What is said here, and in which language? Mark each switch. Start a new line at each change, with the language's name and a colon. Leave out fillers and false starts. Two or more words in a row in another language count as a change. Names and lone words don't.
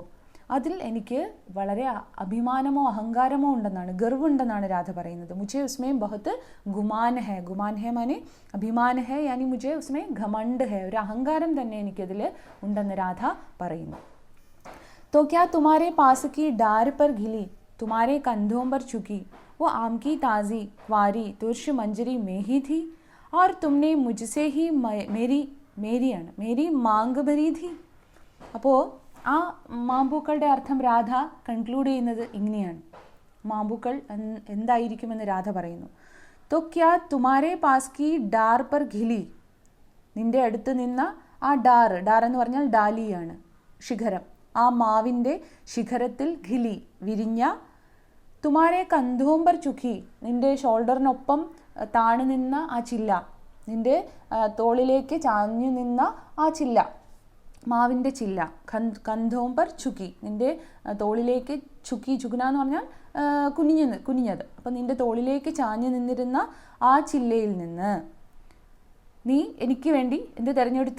Malayalam: അതിൽ എനിക്ക് വളരെ അഭിമാനമോ അഹങ്കാരമോ ഉണ്ടെന്നാണ്, ഗർവുണ്ടെന്നാണ് രാധ പറയുന്നത്.
Hindi: മുझे उसमें बहुत गुमान है, गुमान है माने अभिमान है, यानी मुझे उसमें घमंड है,
Malayalam: ഒരു അഹങ്കാരം തന്നെ എനിക്കതിൽ ഉണ്ടെന്ന് രാധ പറയുന്നു.
Hindi: तो क्या तुम्हारे पास की डार पर घिली, तुम्हारे कंधों पर झुकी, वो आम की ताज़ी क्वारी तुर्श मंजरी में ही थी, और तुमने मुझसे ही मेरी मांग भरी थी.
Malayalam: അപ്പോൾ ആ മാമ്പൂക്കളുടെ അർത്ഥം രാധ കൺക്ലൂഡ് ചെയ്യുന്നത് ഇങ്ങനെയാണ്. മാമ്പൂക്കൾ എന്തായിരിക്കുമെന്ന് രാധ പറയുന്നു.
Hindi: तो क्या तुम्हारे पास की डार पर घिली,
Malayalam: നിൻ്റെ അടുത്ത് നിന്ന ആ ഡാർ എന്ന് പറഞ്ഞാൽ ഡാലിയാണ്, ശിഖരം, ആ മാവിൻ്റെ ശിഖരത്തിൽ ഘിലി വിരിഞ്ഞ,
Hindi: तुम्हारे कंधों पर झुकी,
Malayalam: നിൻ്റെ ഷോൾഡറിനൊപ്പം താണു നിന്ന ആ ചില്ല, നിൻ്റെ തോളിലേക്ക് ചാഞ്ഞു നിന്ന ആ ചില്ല, മാവിൻ്റെ ചില്ല,
Hindi: कंधों पर झुकी,
Malayalam: നിൻ്റെ തോളിലേക്ക് ചുക്കി, ചുകുന എന്ന് പറഞ്ഞാൽ കുനിഞ്ഞത്, അപ്പം നിൻ്റെ തോളിലേക്ക് ചാഞ്ഞു നിന്നിരുന്ന ആ ചില്ലയിൽ നിന്ന് നീ എനിക്ക് വേണ്ടി എന്ത് തിരഞ്ഞെടുത്തു?